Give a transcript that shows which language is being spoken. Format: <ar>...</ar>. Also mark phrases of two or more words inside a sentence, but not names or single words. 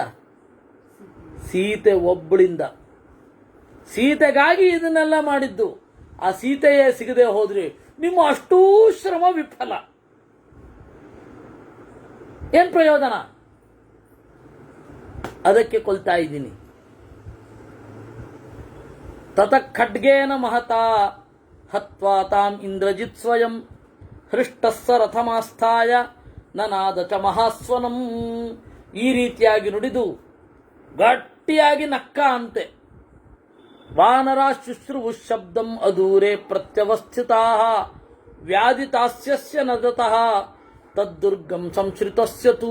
<kn>ಸೀತೆ ಒಬ್ಬಳಿಂದ. ಸೀತೆಗಾಗಿ ಇದನ್ನೆಲ್ಲ ಮಾಡಿದ್ದು. ಆ ಸೀತೆಯೇ ಸಿಗದೆ ಹೋದ್ರೆ ನಿಮ್ಮ ಅಷ್ಟೂ ಶ್ರಮ ವಿಫಲ. ಏನ್ ಪ್ರಯೋಜನ? ಅದಕ್ಕೆ ಕೊಲ್ತಾ ಇದ್ದೀನಿ.</kn> <sa>ತತ ಖಡ್ಗೇನ ಮಹತಾ ಹತ್ವಾ ತಾಂ ಇಂದ್ರಜಿತ್ ಸ್ವಯಂ ಹೃಷ್ಟಸ್ಸ ರಥಮಾಸ್ಥಾಯ ನನಾದ ಚ ಮಹಾಸ್ವನಂ.</sa> <kn>ಈ ರೀತಿಯಾಗಿ ನುಡಿದು ಗಟ್ಟಿಯಾಗಿ ನಕ್ಕ ಅಂತೆ.</kn> <sa>ವಾನರ ಶುಶ್ರುವು ಶಬ್ದಂ ಅದೂರೆ ಪ್ರತ್ಯವಸ್ಥಿತಾ ವ್ಯಾಧಿತಾಸ್ಯಸ್ಯ ನದತಃ ತದ್ದುರ್ಗಂ ಸಂಶ್ರಿತಸ್ಯ ತೂ.</sa>